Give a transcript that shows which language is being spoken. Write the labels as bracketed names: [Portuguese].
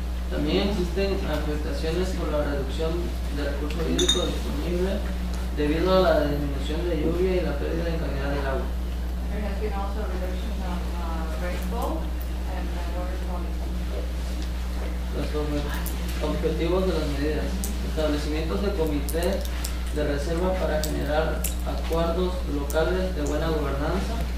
[Spanish] También existen afectaciones por la reducción del recurso hídrico disponible debido a la disminución de lluvia y la pérdida de calidad del agua. [English] There has been also a reduction of rainfall and water quality. [Spanish] Los objetivos de las medidas: establecimientos de comité de reserva para generar acuerdos locales de buena gobernanza,